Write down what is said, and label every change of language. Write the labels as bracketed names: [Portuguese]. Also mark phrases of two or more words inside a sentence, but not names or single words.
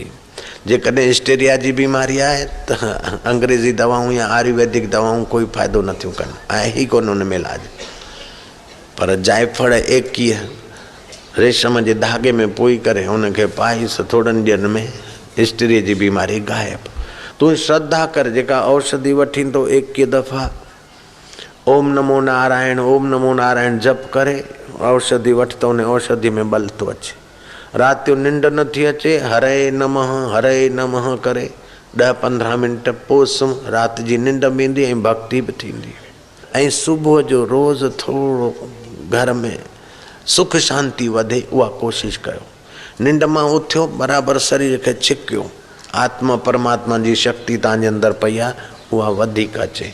[Sindhi] जेकॾहिं हिस्टेरिया जी बीमारी आहे त अंग्रेज़ी दवाऊं या आयुर्वेदिक दवाऊं कोई फ़ाइदो नथियूं कनि, आहे ई कोन हुन में इलाज। पर जायफल 21 रेशम जे धागे में पोई करे हुनखे पाईस, थोड़नि ॾींहंनि में हिस्टेरिया जी बीमारी गायब। तूं श्रद्धा कर, जेका औषधि वठींदो 21 दफ़ा [Sanskrit] ओम नमो नारायण, ओम नमो नारायण [Sindhi] जप करे औषधि वठ त उन औषधि में बल थो अचे। राति जो निंड नथी अचे, [Sanskrit] हरे नमः [Sindhi] करे 10-15 मिंट पोइ सुम्ह, राति जी निंड बि ईंदी ऐं भक्ति बि थींदी। ऐं सुबुह जो रोज़ थोरो घर में सुख शांति वधे, उहा कोशिश कयो। निंड मां उथियो, बराबरि शरीर खे छिकियो, आत्मा परमात्मा जी शक्ति तव्हांजे अंदरि पई आहे, उहा वधीक अचे।